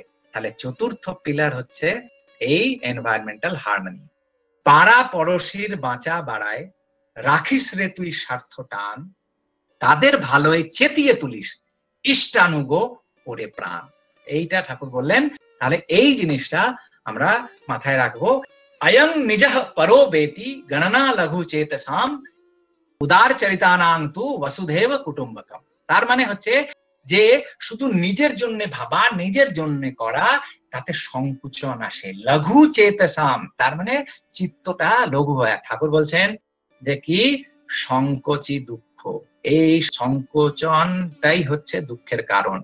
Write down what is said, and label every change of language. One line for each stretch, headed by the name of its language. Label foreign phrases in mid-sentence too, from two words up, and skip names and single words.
Bangla: তাহলে চতুর্থ পিলার হচ্ছে এই এনভায়রনমেন্টাল হারমনি। পাড়া পড়শির বাঁচা বাড়ায়, রাখিস রে তুই স্বার্থ টান, তাদের ভালোই চেতিয়ে তুলিস, ইষ্টানুগো ওরে প্রাণ। এইটা ঠাকুর বললেন। তাহলে এই জিনিসটা আমরা মাথায় রাখবো।
Sanskrit: अयं निजः परो बेति गणना लघु चेतसाम उदार चरितानां तु वसुधैव कुटुम्बकम।
Bangla: তার মানে হচ্ছে যে শুধু নিজের জন্য ভাবা, নিজের জন্য করা, তাতে সংকুচন আসে।
Sanskrit: লঘু চেতসাম
Bangla: তার মানে চিত্তটা লঘু হয়। ঠাকুর বলছেন যে কি সংকোচী দুঃখ, এই সংকোচনটাই হচ্ছে দুঃখের কারণ।